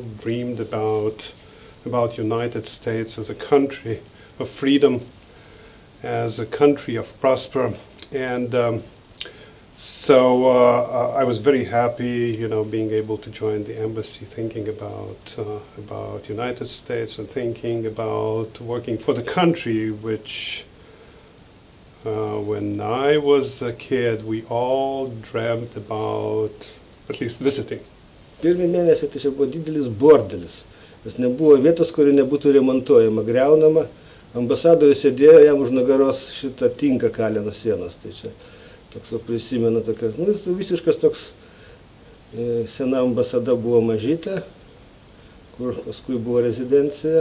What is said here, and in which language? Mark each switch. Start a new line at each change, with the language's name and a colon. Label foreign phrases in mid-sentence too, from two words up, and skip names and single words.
English: dreamed about United States as a country of freedom, as a country of prosper, and so I was very happy, being able to join the embassy, thinking about United States and thinking about working for the country, which when I was a kid, we all dreamt about at least visiting.
Lithuanian: Pirmi mėnesiai tai čia buvo didelis bordelis, nes nebuvo vietos, kuri nebūtų remontuojama, griaunama. Ambasadorius sėdėjo, jam už nugaros šitą tinką kalė nuo sienos. Tai čia toks prisimenu, visiškas toks sena ambasada buvo mažytė, kur paskui buvo rezidencija.